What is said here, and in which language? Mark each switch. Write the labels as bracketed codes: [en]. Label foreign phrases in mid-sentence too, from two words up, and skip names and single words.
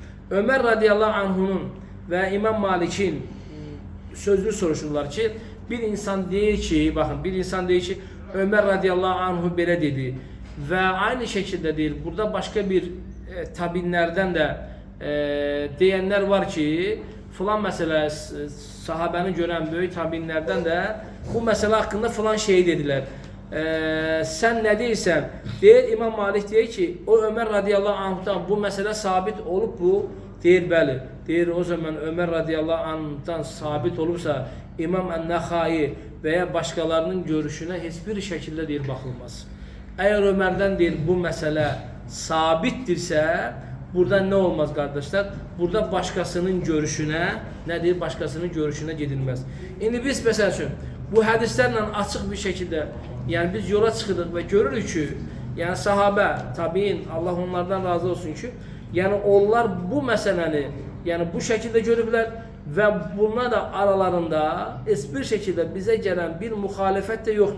[tr] Ömer radiyallahu anhunun ve İmam Malik'in sözünü soruşurlar ki, bir insan deyir ki, bakın bir insan deyir ki, Ömer radiyallahu anhu belə dedi ve aynı şekilde deyir, burada başka bir tabinlerden de diyenler var ki, [az] filan məsələ sahabəni görən böyük tabinlərdən də bu məsələ haqqında filan şeyi dedilər. Sən nə deyirsən? Deyir İmam Malik deyir ki, o Ömer radiyallahu anhdan bu məsələ sabit olub bu? Deyir bəli. Deyir o zaman Ömer radiyallahu anhdan sabit olursa İmam Ən-Nəxai və ya başqalarının görüşünə heç bir şəkildə deyir baxılmaz. Əgər Ömərdən deyir bu məsələ sabitdirsə, [tr] burada ne olmaz kardeşler? Burada başkasının görüşüne, ne deyir? Başkasının görüşüne gidilmez. İndi biz mesela üçün, bu hadislerle açık bir şekilde, yani biz yola çıkırıq ve görürük ki, yani sahabe, tabiin, Allah onlardan razı olsun ki, yani onlar bu meseleni, yani bu şekilde görürler ve bunlar da aralarında hiçbir şekilde bize gelen bir muhalefet de yoktur.